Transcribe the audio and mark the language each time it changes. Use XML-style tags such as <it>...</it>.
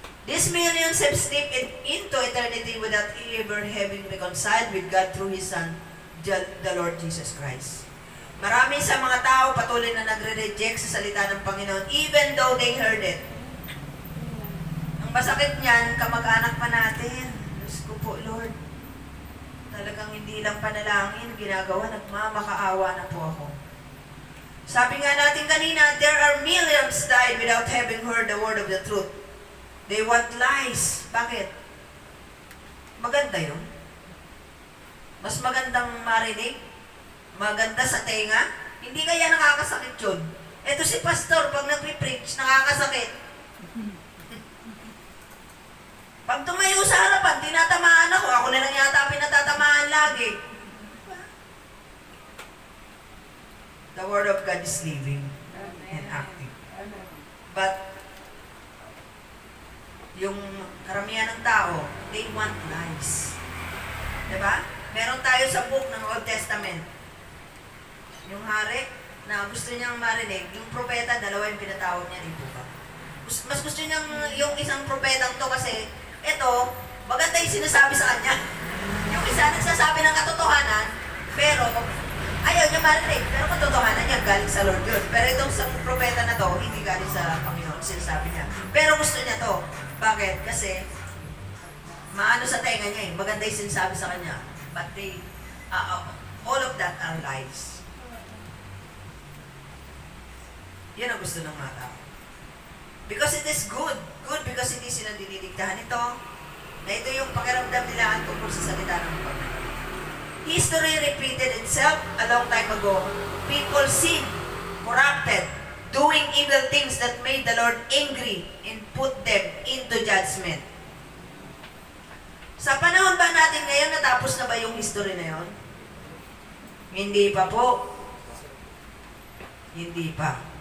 <en>These millions have slipped into eternity without ever having reconciled with God through His Son, the Lord Jesus Christ.</en> <tl>Marami sa mga tao patuloy na nagre-reject sa salita ng Panginoon</tl> <en>even though they heard it.</en> <tl>Ang masakit niyan, kamag-anak pa natin. Diyos ko po, Lord. Talagang hindi lang panalangin, ginagawa, nagmamakaawa na po ako. Sabi nga natin kanina,</tl> <en>there are millions died without having heard the word of the truth. They want lies.</en> <tl>Bakit? Maganda yun. Mas magandang marinig. Maganda sa tenga. Hindi kaya nakakasakit yun. Ito si pastor, pag nagpipreach, nakakasakit. Pag tumayo sa harapan, tinatamaan ako. Ako na lang yata pinatatamaan lagi.</tl> <en>The Word of God is living and active. But,</en> <tl>yung karamihan ng tao,</tl> <en>they want lies.</en> <tl>Diba? Meron tayo sa book ng Old Testament. Yung hari, na gusto niyang marinig, yung propeta, dalawa yung pinatawag niya, di ba? Mas gusto niyang yung isang propetang to kasi, eto, maganda yung sinasabi sa kanya. Yung isa nagsasabi ng katotohanan, pero ayaw niya marinig. Pero katotohanan niya, galing sa Lord yun. Pero itong isang propeta na to, hindi galing sa Panginoon, sinasabi niya. Pero gusto niya to. Bakit? Kasi, maano sa tenga niya eh. Maganda yung sinasabi sa kanya.</tl> <en>But they, all of that are lies.</en> <tl>Yan ang gusto ng mga tao.</tl> <en>Because it is good. Good because</en> <tl>hindi sila dinidiktahan ito. Na ito yung pakiramdam nila tungkol sa salita ng Panginoon.</tl> <en>History repeated itself a long time ago. People sinned, corrupted, doing evil things that made the Lord angry and put them into judgment.</en> <tl>Sa panahon ba natin ngayon, natapos na ba yung history na yon? Hindi pa po. Hindi pa.</tl>